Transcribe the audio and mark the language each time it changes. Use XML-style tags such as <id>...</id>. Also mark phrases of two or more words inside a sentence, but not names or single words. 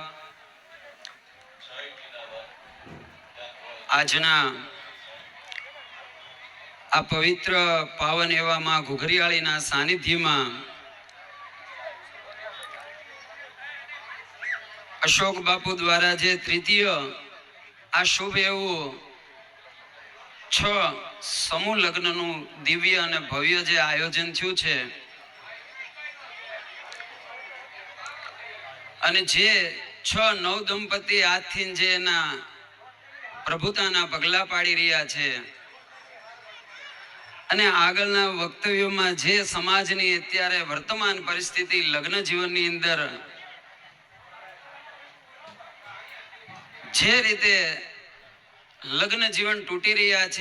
<gu>આજના આ પવિત્ર પાવન એવા માં ઘુઘરિયાળીના સાંનિધ્યમાં અશોક બાપુ દ્વારા જે તૃતીય આ શુભ એવં 6 સમૂહ લગ્નનું દિવ્ય અને ભવ્ય જે આયોજન થયું છે અને જે 6 નવ દંપતિ આજથી જે એના પ્રભુતાના પગલા પાડી રહ્યા છે અને આગળના વક્તવ્યોમાં જે સમાજની અત્યારે વર્તમાન પરિસ્થિતિ લગ્ન જીવનની અંદર જે રીતે લગ્ન જીવન તૂટી રહ્યા છે</gu>